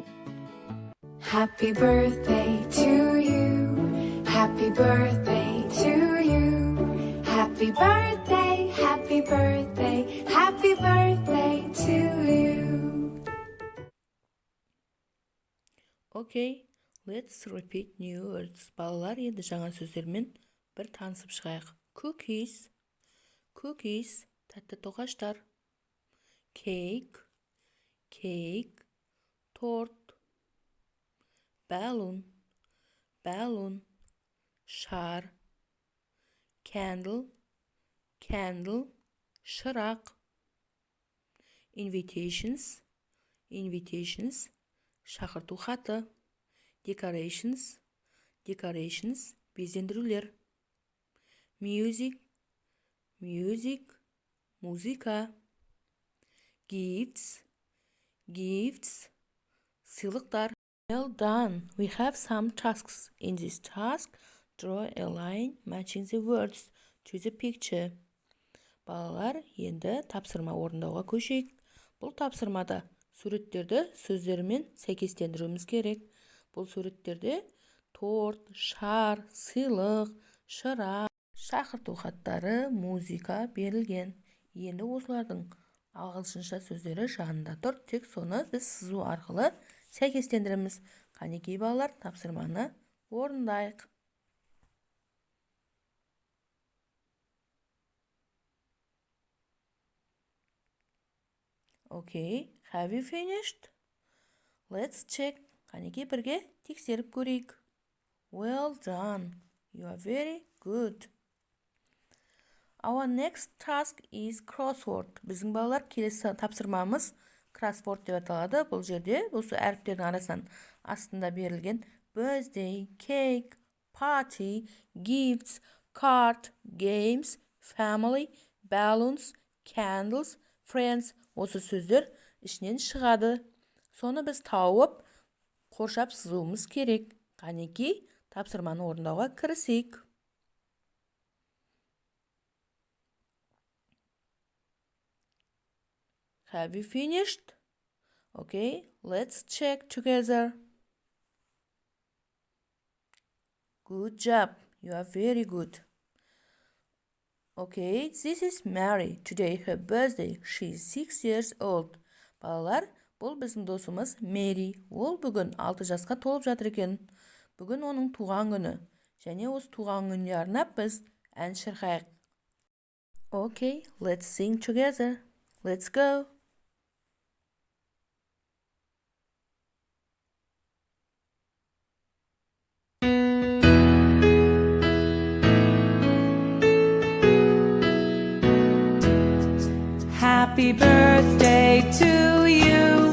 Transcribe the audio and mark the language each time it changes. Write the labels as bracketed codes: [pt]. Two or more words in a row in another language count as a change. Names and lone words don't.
[en] Happy birthday to you. Happy birthday to you. Happy birthday, happy birthday, happy birthday to you. Okay, let's repeat new words. [kk] Балалар, енді жаңа сөздермен бір танысып шығайық. [en] Cookies, cookies, [kk] тәтті тоқаштар. [en] Cake, cake, торт. Balloon, balloon, шар. Candle, candle, шырақ. Invitations, invitations, [kk] шақырту хаты. [en] Decorations, decorations, безендірулер. Music, music, музыка. Gifts, gifts, сыйлықтар. Well done. We have some tasks. In this task, draw a line matching the words to the picture. [kk] Балалар, енді тапсырма орындауға көшейік. Бұл тапсырмада суреттерді сөздермен сәйкестендіруіміз керек. Бұл суреттерде торт, шар, сыйлық, шырақ, шақырту хаттары, музыка берілген. Енді осылардың ағылшынша сөздері жанында тұр, тек соны біз сызу арқылы сәйкестендіреміз. Қанекей балалар, тапсырманы орындайық. [en] Okay, have you finished? Let's check. [kk] Қанекей бірге тексеріп көрейік. [en] Well done. You are very good. Our next task is crossword. [kk] Біздің балалар келесі тапсырмамыз crossword деп аталады. Бұл жерде осы әріптердің арасынан астында берілген [en] birthday, cake, party, gifts, card, games, family, balloons, candles, friends. [kk] Осы сөздер ішінен шығады. Соны біз тауып, қоршап сызуымыз керек. Қанекей, тапсырманы орындауға кірісейік. [en] Have you finished? Okay, let's check together. Good job. You are very good. Okay, this is Mary. Today her birthday. She is 6 years old. [kk] Балалар, бұл біздің досымыз Мэри. Ол бүгін 6 жасқа толып жатыр екен. Бүгін оның туған күні. Және осы туған күніне арнап біз ән шырқайық. [en] Okay, let's sing together. Let's go. Happy birthday to you.